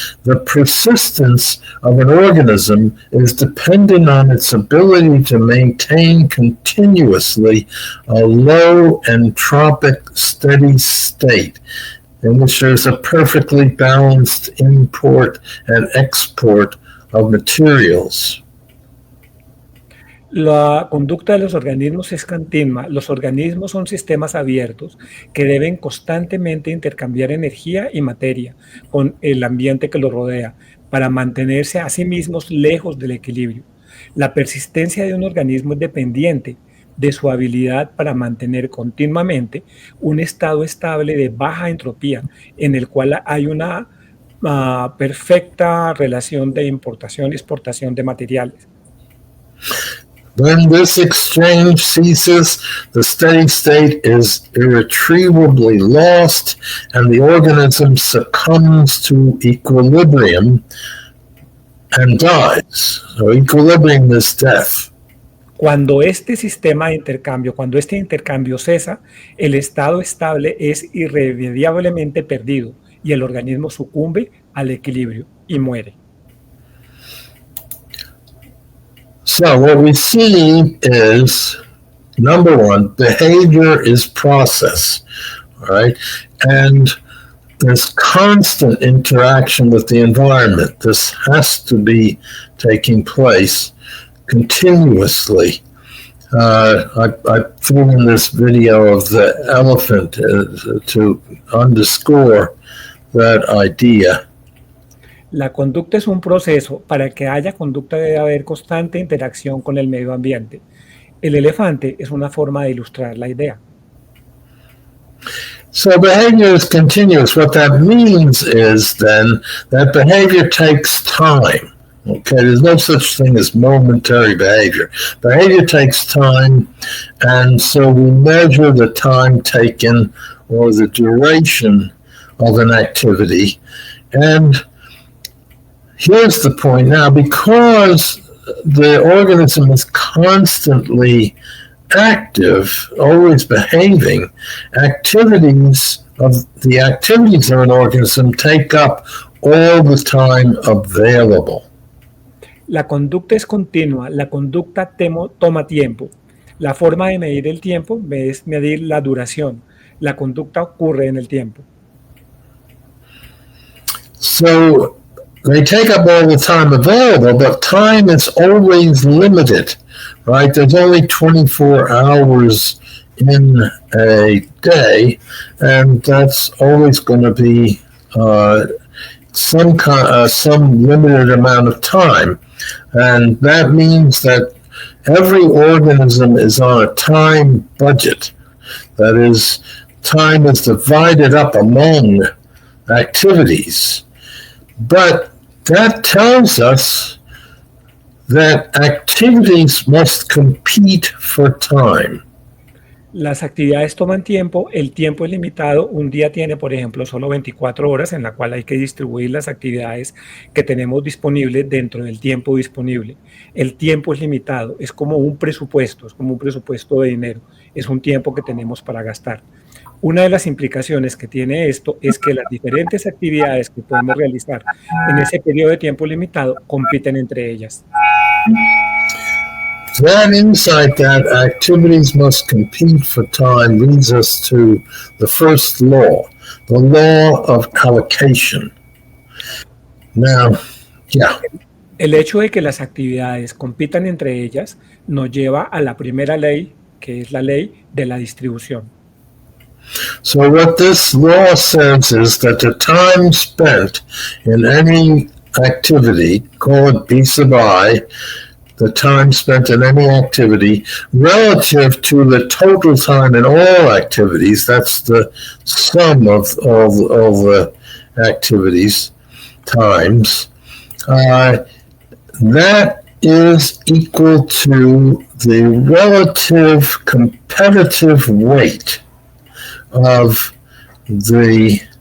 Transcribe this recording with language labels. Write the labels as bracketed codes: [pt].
[en] The persistence of an organism is dependent on its ability to maintain continuously a low entropic steady state in which there's a perfectly balanced import and export of materials. [es] La conducta de los organismos es continua. Los organismos son sistemas abiertos que deben constantemente intercambiar energía y materia con el ambiente que los rodea para mantenerse a sí mismos lejos del equilibrio. La persistencia de un organismo es dependiente de su habilidad para mantener continuamente un estado estable de baja entropía, en el cual hay una perfecta relación de importación y exportación de materiales. [en] When this exchange ceases, the steady state is irretrievably lost, and the organism succumbs to equilibrium and dies. So equilibrium is death. [es] Cuando este sistema de intercambio, cuando este intercambio cesa, el estado estable es irremediablemente perdido y el organismo sucumbe al equilibrio y muere. [en] So what we see is, number one, behavior is process, all right? And there's constant interaction with the environment. This has to be taking place continuously. I threw in this video of the elephant to underscore that idea. [es] La conducta es un proceso. Para que haya conducta debe haber constante interacción con el medio ambiente. El elefante es una forma de ilustrar la idea. [en] So behavior is continuous. What that means is then that behavior takes time. Okay, there's no such thing as momentary behavior. Behavior takes time, and so we measure the time taken or the duration of an activity. And here's the point now, because the organism is constantly active, always behaving, activities of an organism take up all the time available. [es] La conducta es continua, la conducta toma tiempo. La forma de medir el tiempo es medir la duración. La conducta ocurre en el tiempo. [en] So they take up all the time available, but time is always limited, right? There's only 24 hours in a day, and that's always going to be some limited amount of time. And that means that every organism is on a time budget. That is, time is divided up among activities. But that tells us that activities must compete for time. [es] Las actividades toman tiempo, el tiempo es limitado. Un día tiene, por ejemplo, solo 24 horas en la cual hay que distribuir las actividades que tenemos disponibles dentro del tiempo disponible. El tiempo es limitado, es como un presupuesto de dinero, es un tiempo que tenemos para gastar. Una de las implicaciones que tiene esto es que las diferentes actividades que podemos realizar en ese periodo de tiempo limitado compiten entre ellas. [en] That insight that activities must compete for time leads us to the first law, the law of allocation. Now, yeah. [es] El hecho de que las actividades compitan entre ellas nos lleva a la primera ley, que es la ley de la distribución. [en] So what this law says is that the time spent in any activity, call it B sub I, the time spent in any activity relative to the total time in all activities, that's the sum of all the activities times, that is equal to the relative competitive weight of the